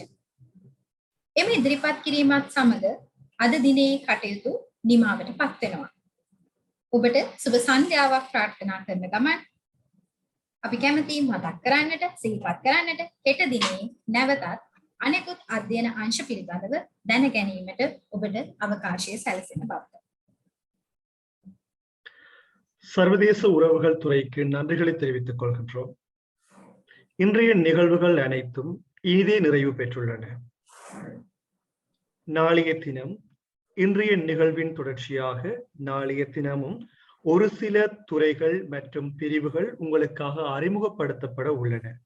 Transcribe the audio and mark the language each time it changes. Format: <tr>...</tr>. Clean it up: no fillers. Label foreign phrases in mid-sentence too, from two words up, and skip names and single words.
<si>එම ඉදිරිපත් කිරීමත් සමග අද දිනේ කටයුතු නිමාවට පත් වෙනවා. ඔබට සුබ සන්ධ්‍යාවක් ප්‍රාර්ථනා කරන ගමන් අපි කැමැති මතක් කරන්නට සිහිපත් කරන්නට හෙට දිනේ නැවතත් අනෙකුත් අධ්‍යයන අංශ පිළිබඳව දැන ගැනීමට ඔබට අවකාශය සැලසෙන බවට.</si> <ta>சர்வதேச உறவுகள் துறைக்கு நன்றிகளை தெரிவித்துக் கொள்கின்றோம். இன்றைய நிகழ்வுகள் அனைத்தும் இனிதே நிறைவு பெற்றுள்ளன. நாளைய தினம் இன்றைய நிகழ்வின் தொடர்ச்சியாக நாளைய தினமும் ஒரு சில துறைகள் மற்றும் பிரிவுகள் உங்களுக்காக அறிமுகப்படுத்தப்பட உள்ளன.</ta>